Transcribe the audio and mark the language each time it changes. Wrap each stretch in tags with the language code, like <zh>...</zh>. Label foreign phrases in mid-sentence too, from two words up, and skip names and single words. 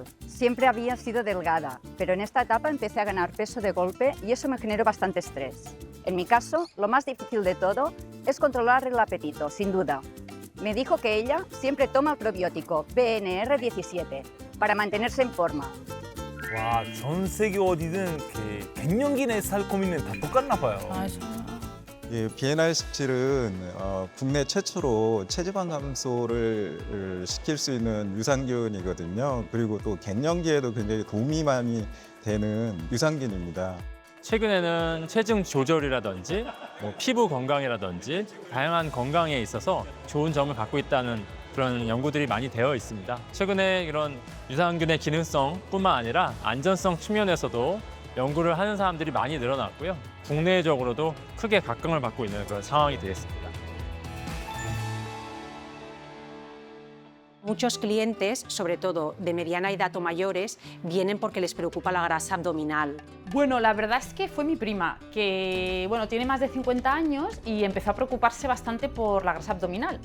<es>Siempre había sido delgada, pero en esta etapa empecé a ganar peso de golpe y eso me generó bastante estrés. En mi caso, lo más difícil de todo es controlar el apetito, sin duda. Me dijo que ella siempre toma el probiótico BNR17 para mantenerse en forma.</es> <ko>와, 전 세계 어디든 갱년기 내 살 고민은 다 똑같나 봐요. 예, BNR17은 국내 최초로 체지방 감소를 시킬 수 있는 유산균이거든요. 그리고 또 갱년기에도 굉장히 도움이 많이 되는 유산균입니다. 최근에는 체중 조절이라든지 피부 건강이라든지 다양한 건강에 있어서 좋은 점을 갖고 있다는 그런 연구들이 많이 되어 있습니다. 최근에 이런 유산균의 기능성뿐만 아니라 안전성 측면에서도 연구를 하는 사람들이 많이 늘어났고요. 국내적으로도 크게 각광을 받고 있는 그런 상황이 되었습니다.</ko> <es>Muchos clientes, sobre todo de mediana edad o mayores, vienen porque les preocupa la grasa abdominal. Bueno, la verdad es que fue mi prima, que bueno, tiene más de 50 años y empezó a preocuparse bastante por la grasa abdominal.</es>